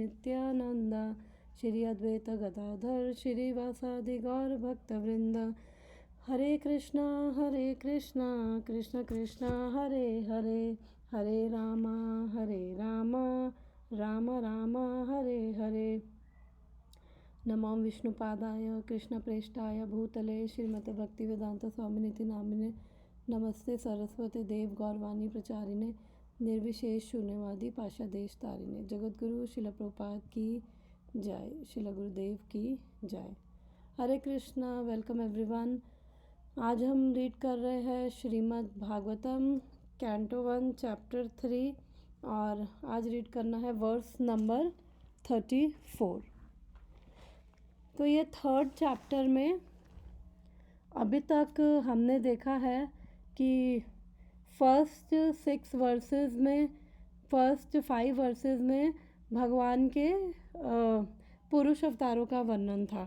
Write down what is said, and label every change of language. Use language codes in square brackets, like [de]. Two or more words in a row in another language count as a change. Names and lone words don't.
[sa] नित्यानंद श्री अद्वैत गदाधर श्रीवासादि गौर भक्तवृंद। हरे कृष्णा कृष्ण कृष्णा हरे हरे, हरे रामा राम राम हरे हरे। नमो विष्णुपादाय कृष्णप्रेष्ठाय भूतले श्रीमते भक्तिवेदांत स्वामिनिति नामिने। नमस्ते सरस्वती देव गौरवाणी प्रचारिणे निर्विशेष शून्यवादी पाशादेश तारिणे। [hi] जगतगुरु शिल प्रभुपाद की जय, शिल गुरुदेव की जय। हरे कृष्णा, [en] Welcome everyone. [hi] आज हम रीड कर रहे हैं श्रीमद् भागवतम [en] Canto 1 Chapter 3 [hi] और आज रीड करना है [en] verse number 34. [hi] तो ये [en] third chapter [hi] में अभी तक हमने देखा है कि फर्स्ट 5 वर्सेस में भगवान के पुरुष अवतारों का वर्णन था।